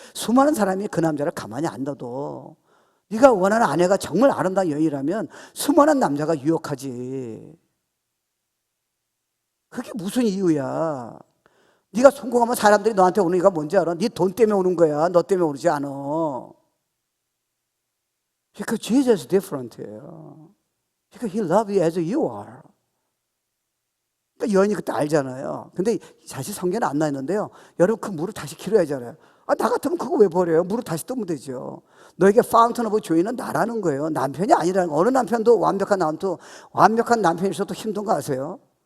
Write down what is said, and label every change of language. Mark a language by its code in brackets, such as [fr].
[ko] 수많은 사람이 그 남자를 가만히 안 둬도. 네가 원하는 아내가 정말 아름다운 여인이라면 수많은 남자가 유혹하지. 그게 무슨 이유야? 네가 성공하면 사람들이 너한테 오는 이유가 뭔지 알아? 네 돈 때문에 오는 거야. 너 때문에 오지 않아. [en] Because Jesus is different예요. Because He loves you as you are. [ko] 그러니까 여인이 그때 알잖아요. 근데 사실 성경에 안 나있는데요, 여러분 그 물을 다시 길어야 하잖아요. 나 같으면 그거 왜 버려요? 물을 다시 뜨면 되죠. 너에게 파운튼 오브 조이는 나라는 거예요. 남편이 아니라는 거. 어느 남편도 완벽한 남편이 있어도 힘든 거 아세요?